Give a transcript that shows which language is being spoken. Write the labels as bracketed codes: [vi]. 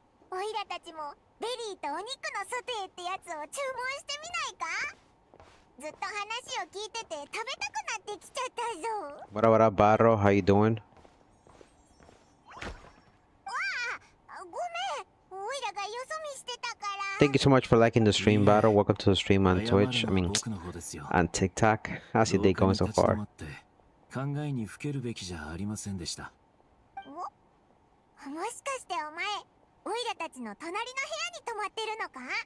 [ja] オイラたちもベリーとお肉のソテーってやつを注文してみないか？ずっと話を聞いてて食べたくなってきちゃったぞ。 [en] What up, Barro? How you doing? [ja] わあ、ごめん。オイラがよそ見してたから。 [en] Thank you so much for liking the stream, Barro. Welcome to the stream on Twitch. I mean, on TikTok. How's your day going so far? [ja] 考えにふけるべきじゃありませんでした。もしかしてお前オイラたちの隣の部屋に泊まってるのか？